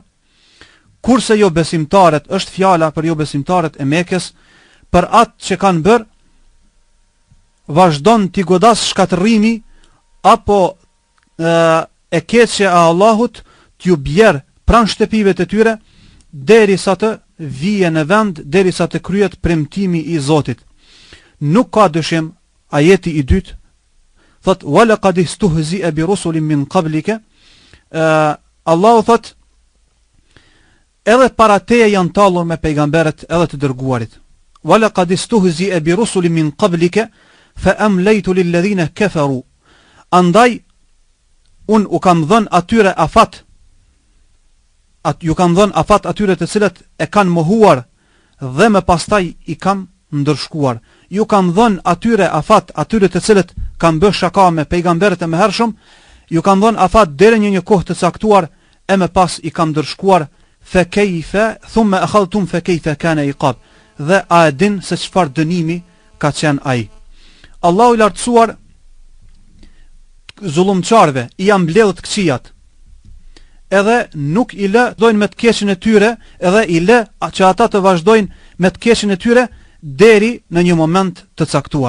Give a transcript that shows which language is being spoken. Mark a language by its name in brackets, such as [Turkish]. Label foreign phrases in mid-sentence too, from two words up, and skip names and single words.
[Albanian] Kurse jo besimtarët është fjala për jo besimtarët e Mekës, për atë që kanë bërë, vazhdon t'i godas shkatërrimi apo e keqja e Allahut t'ju bjerë pranë shtëpive të tyre, derisa të vije në vend, derisa të kryet premtimi i Zotit. Nuk ka dyshim, ajeti i dytë thot: [Arabic] "ولقد استهزئ برسل من قبلك." [Albanian] Allahu thot edhe para teje janë tallur me pejgamberet edhe të dërguarit. [Arabic] "ولقد استهزئ برسل من قبلك فأمليت للذين كفروا." [Albanian] Andaj un u kam dhënë atyre afat, ju kam dhënë afat atyre të cilët e kanë mohuar dhe më pastaj i kam ndërshkuar. Ju kam dhënë atyre afat atyre të cilët kanë bërë shaka me pejgamberët e mëhershëm, ju kam dhënë afat deri në një kohë të caktuar, e më pas i kam ndërshkuar. [Arabic] فكيف ثم أخذتهم فكيف كان عقاب. [Albanian] Dhe a e din se çfarë dënimi ka qenë ai. Allahu i lartësuar zullumçarëve i janë mbledhur këqijat, edhe nuk i lë dojnë me të keqen e tyre, edhe i lë që ata të vazhdojnë me të keqen e tyre deri në një moment të caktuar.